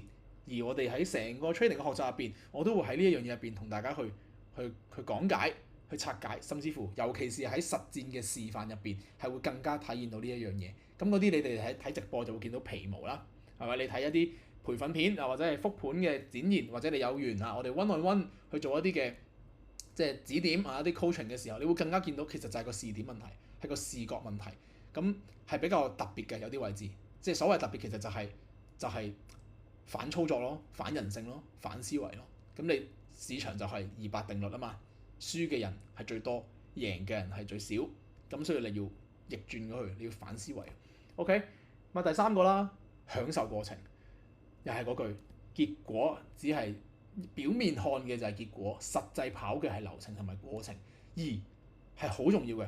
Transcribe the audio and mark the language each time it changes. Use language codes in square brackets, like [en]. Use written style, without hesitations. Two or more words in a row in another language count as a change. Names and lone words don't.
[yue] 而我哋喺成個 trading 嘅學習入邊，我都會喺呢一樣嘢入邊同大家去講解、去拆解，甚至乎尤其是喺實戰嘅示範入邊，係會更加體現到呢一樣嘢。咁嗰啲你哋睇直播就會見到皮毛啦，係咪？你睇一啲培訓片啊，或者係復盤嘅展現，或者你有緣啊，我哋 [en] one on one [yue] 去做一啲嘅即係指點啊，一啲 coaching 嘅時候，你會更加見到其實就係個視點問題，係個視覺問題，咁係比較特別嘅有啲位置，即係所謂特別其實就係反操作咯，反人性咯，反思維咯。咁你市場就係200定律啊嘛，輸嘅人係最多，贏嘅人係最少，咁所以你要逆轉咗佢，你要反思維。OK，咁第三個啦，享受過程，又係嗰句，結果只係表面看嘅就係結果，實際跑嘅係流程同埋過程，而係好重要嘅。